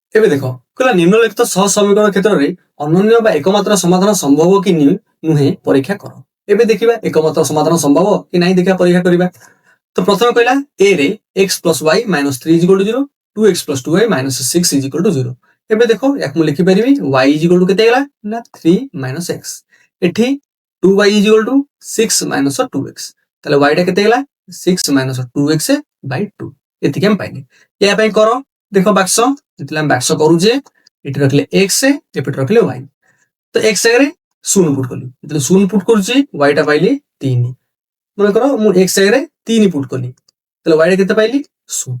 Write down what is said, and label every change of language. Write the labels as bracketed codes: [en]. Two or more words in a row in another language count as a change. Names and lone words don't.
[or] ଏବେ ଦେଖ କହିଲା ନିମ୍ନଲିଖିତ ସହସମୀକରଣ କ୍ଷେତ୍ରରେ ଅନନ୍ୟ ବା ଏକମାତ୍ର ସମାଧାନ ସମ୍ଭବ କି ନୁହେଁ ପରୀକ୍ଷା କର। ଏବେ ଦେଖିବା ଏକମାତ୍ର ସମାଧାନ ସମ୍ଭବ କି ନାହିଁ ଦେଖିବା ପରୀକ୍ଷା କରିବା। ତ ପ୍ରଥମେ କହିଲା [en] a ରେ x plus y minus 3 is equal to 0, 2x plus 2y minus 6 is equal to 0। [or] ଏବେ ଦେଖ ୟାକୁ ମୁଁ ଲେଖିପାରିବି [en] y is equal to [or] କେତେ ହେଲା ନା 3 [en] minus x, [or] ଏଠି [en] 2y is equal to 6 minus 2x, [or] ତାହେଲେ y ଟା କେତେ ହେଲା [en] 6 minus 2x by 2। [or] ଏତିକି ଆମେ ପାଇଲେ। ଏହା ପାଇଁ କର ଦେଖ ବାକ୍ସ, ଯେତେବେଳେ ଆମେ ବାକ୍ସ କରୁଛେ ଏଠି ରଖିଲେ x ଏପଟେ ରଖିଲେ y। ତ x ଜାଗାରେ 0 ପୁଟ୍ କଲି, ଯେତେବେଳେ 0 ପୁଟ୍ କରୁଛି y ଟା ପାଇଲି 3। ମନେ କର ମୁଁ x ଜାଗାରେ 3 ପୁଟ୍ କଲି, ତାହେଲେ y ଟା କେତେ ପାଇଲି 0।